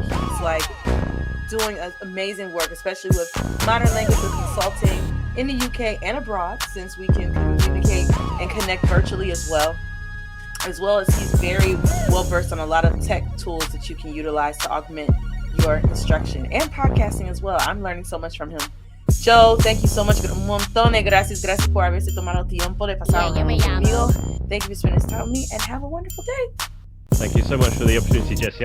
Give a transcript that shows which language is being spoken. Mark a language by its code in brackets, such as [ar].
[en] He's like doing amazing work, especially with modern language consulting in the UK and abroad, since we can communicate and connect virtually as well as he's very well versed on a lot of tech tools that you can utilize to augment your instruction and podcasting as well. I'm learning so much from him. Joe, thank you so much. [es] Un montón de gracias por haberse tomado tiempo de pasar conmigo. [en] Thank you for spending this time with me and have a wonderful day. Thank you so much for the opportunity, Jessie.